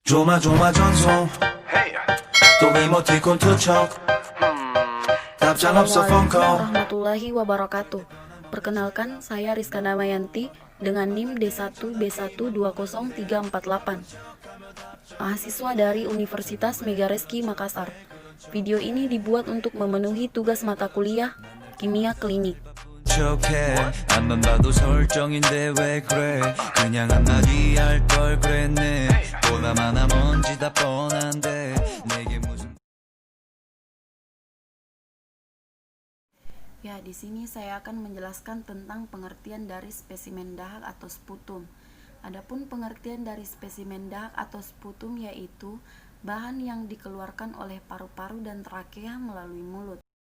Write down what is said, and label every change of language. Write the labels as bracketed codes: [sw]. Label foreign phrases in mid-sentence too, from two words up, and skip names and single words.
[ko] 조마조마 전송 또 이모티콘 투척 답장 없어 [id] Assalamualaikum [ko] 펑커 [ar] ورحمة الله وبركاته. [id] Perkenalkan, saya Rizka Damayanti dengan NIM D1B1200348, mahasiswa dari Universitas Megareski Makassar. Video ini dibuat untuk memenuhi tugas mata kuliah Kimia Klinik. [ko] 척해 앞만 봐도 설정인데 왜 그래 그냥 한마디 할 걸 그랬네 보나마나 뭔지 다 뻔한데 내게 무슨 [id] Ya, di sini saya akan menjelaskan tentang pengertian dari spesimen dahak atau sputum. Adapun pengertian dari spesimen dahak atau sputum yaitu bahan yang dikeluarkan oleh paru-paru dan trakea melalui mulut.